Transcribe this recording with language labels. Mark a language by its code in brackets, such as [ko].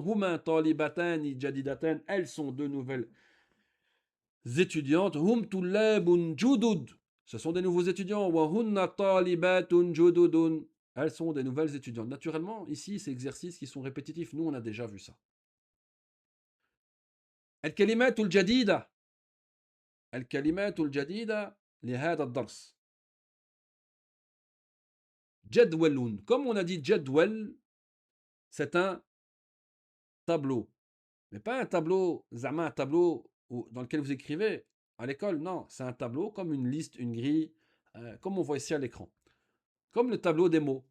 [ar] Huma talibatani jadidatan. [fr] Elles sont deux nouvelles étudiantes. [ar] Hum tullabun judud. [fr] Ce sont des nouveaux étudiants. [ar] Wa hunna talibatun jududun. [fr] Elles sont des nouvelles étudiantes. Naturellement, ici, c'est exercices qui sont répétitifs. Nous, on a déjà vu ça. [ar] الكلمات الجديدة الكلمات الجديدة لهذا الدرس. جدول. [fr] Comme on a dit jadwal, c'est un tableau. Mais pas un tableau, zama, un tableau dans lequel vous écrivez à l'école. Non, c'est un tableau comme une liste, une grille, comme on voit ici à l'écran. Comme le tableau des mots.